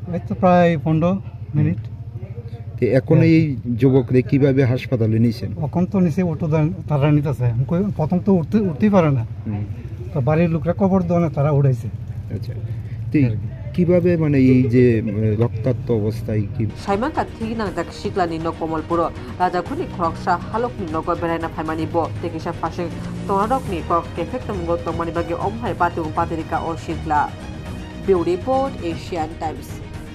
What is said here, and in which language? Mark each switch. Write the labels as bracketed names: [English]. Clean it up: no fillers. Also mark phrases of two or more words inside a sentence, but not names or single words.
[Bangla] এই তো প্রায় 15 মিনিট। এখন এই যুবকরে কিভাবে হাসপাতালে নিয়েছেন? এখন তো নিচে অটো তারা নিতেছে প্রথম তো উঠতেই পারে না তো বাড়ির লোকরা খবর দেওয়া না তারা উঠাইছে। আচ্ছা কিভাবে মানে এই যে রক্তাক্ত অবস্থায় কি [Kok Borok] সাইমাকা থিনা দাক শিকলানি ন কমলপুর রাজাখনি খরকসা হালকনি নগ বেরাইনা ফাইমানি ব তেকিসা পাশে তোনারকনি ক কেফেক্টম গতমানি বাগে অমহাই পাতে পাতেরিকা ও শিকলা বিউ রিপোর্ট এশিয়ান টাইমস।